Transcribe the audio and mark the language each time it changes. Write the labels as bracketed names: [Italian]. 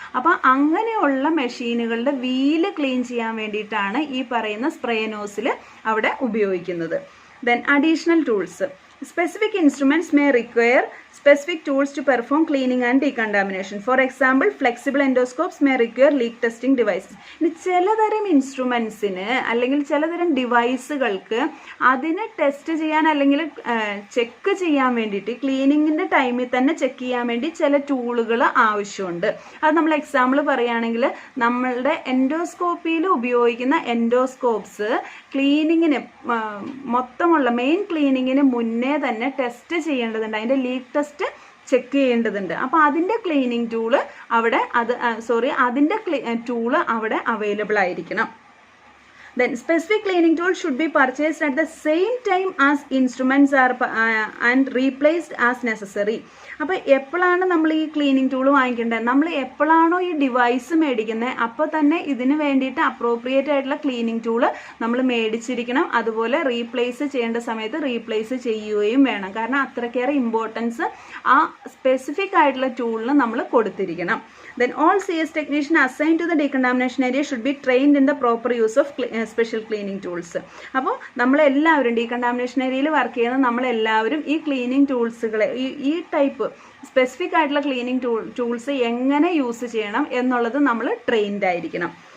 [Malayalam] അപ്പം അങ്ങനെയുള്ള മെഷീനുകളുടെ വീല് ക്ലീൻ ചെയ്യാൻ വേണ്ടിയിട്ടാണ് ഈ പറയുന്ന സ്പ്രേ നോസിൽ അവിടെ ഉപയോഗിക്കുന്നത്. [English] Then additional tools. Specific instruments may require specific tools to perform cleaning and decontamination. For example, flexible endoscopes may require leak testing devices. [Malayalam] ഇനി ചിലതരം ഇൻസ്ട്രുമെൻസിന് അല്ലെങ്കിൽ ചിലതരം ഡിവൈസുകൾക്ക് അതിനെ ടെസ്റ്റ് ചെയ്യാൻ അല്ലെങ്കിൽ ചെക്ക് ചെയ്യാൻ വേണ്ടിയിട്ട്, ക്ലീനിങ്ങിൻ്റെ ടൈമിൽ തന്നെ ചെക്ക് ചെയ്യാൻ വേണ്ടി ചില ടൂളുകൾ ആവശ്യമുണ്ട്. അത് നമ്മൾ എക്സാമ്പിൾ പറയുകയാണെങ്കിൽ, നമ്മളുടെ എൻഡോസ്കോപ്പിയിൽ ഉപയോഗിക്കുന്ന എൻഡോസ്കോപ്സ് ക്ലീനിങ്ങിന് മൊത്തമുള്ള മെയിൻ ക്ലീനിങ്ങിന് മുന്നേ തന്നെ ടെസ്റ്റ് ചെയ്യേണ്ടതുണ്ട്, അതിൻ്റെ ലീക്ക് ടെസ്റ്റ് ചെക്ക് ചെയ്യേണ്ടതുണ്ട്. അപ്പോൾ അതിൻ്റെ ക്ലീനിങ് ടൂള് അവിടെ അതിൻ്റെ ടൂള് അവിടെ അവൈലബിൾ ആയിരിക്കണം. [English] Then specific cleaning tools should be purchased at the same time as instruments are and replaced as necessary. [Malayalam] അപ്പോൾ എപ്പോഴാണ് നമ്മൾ ഈ ക്ലീനിങ് ടൂൾ വാങ്ങിക്കേണ്ടത്? നമ്മൾ എപ്പോഴാണോ ഈ ഡിവൈസ് മേടിക്കുന്നത് അപ്പോൾ തന്നെ ഇതിന് വേണ്ടിയിട്ട് അപ്രോപ്രിയേറ്റ് ആയിട്ടുള്ള ക്ലീനിങ് ടൂള് നമ്മൾ മേടിച്ചിരിക്കണം. അതുപോലെ റീപ്ലേസ് ചെയ്യേണ്ട സമയത്ത് റീപ്ലേസ് ചെയ്യുകയും വേണം. കാരണം അത്രയ്ക്കേറെ ഇമ്പോർട്ടൻസ് ആ സ്പെസിഫിക് ആയിട്ടുള്ള ടൂളിന് നമ്മൾ കൊടുത്തിരിക്കണം. [English] Then all CS technician assigned to the decontamination area should be trained in the proper use of special cleaning tools. [Malayalam] അപ്പോൾ നമ്മളെല്ലാവരും ഡീകണ്ടാമിനേഷൻ ഏരിയയിൽ വർക്ക് ചെയ്യുന്ന നമ്മളെല്ലാവരും ഈ ക്ലീനിങ് ടൂൾസുകളെ ഈ ടൈപ്പ് സ്പെസിഫിക് ആയിട്ടുള്ള ക്ലീനിങ് ടൂൾസ് എങ്ങനെ യൂസ് ചെയ്യണം എന്നുള്ളത് നമ്മൾ ട്രെയിൻഡ് ആയിരിക്കണം.